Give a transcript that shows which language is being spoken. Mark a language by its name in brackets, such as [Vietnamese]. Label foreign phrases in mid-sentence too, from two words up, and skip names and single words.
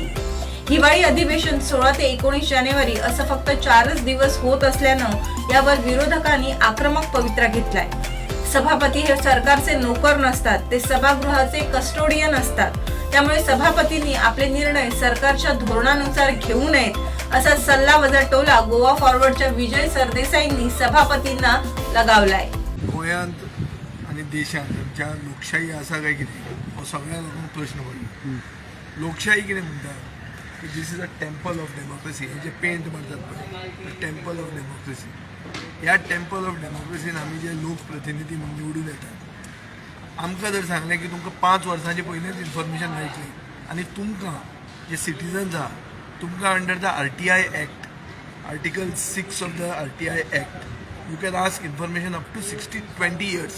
[Marathi] हिवाळी अधिवेशन 16 ते 19 जानेवारी असं फक्त 4च दिवस होत असल्यानं यावर विरोधकांनी आक्रमक पवित्रा घेतलाय. सभापती हे सरकारचे नोकर नसतात, ते सभागृहाचे कस्टोडियन असतात. त्यामुळे सभापतींनी आपले निर्णय सरकारच्या धोरणानुसार घेऊ नयेत असा सल्लावजा टोला गोवा फॉरवर्डच्या विजय सरदेसाईंनी सभापतींना लगावलाय. [Konkani] गोंयांत आनी देशांत आमच्या लोकशाही आसा काय कितें हो सगळ्या लोकांक प्रश्न पडला. लोकशाही कितें म्हणटा की [English] this is a temple of democracy. [Konkani] हे जे पेंट मारतात पळय, [English] temple of democracy. [Konkani] ह्या [English] temple of democracy [Konkani] आमी जे लोकप्रतिनिधी म्हणून निवडून येतात, आमकां जर सांगलें की तुमकां 5 वर्सांचे पयलींच इन्फॉर्मेशन मेळटली आनी तुमकां जे सिटीजन्स आहा तुमकां [English] under the RTI Act, Article 6 of the RTI Act, you can ask information up to 20 years.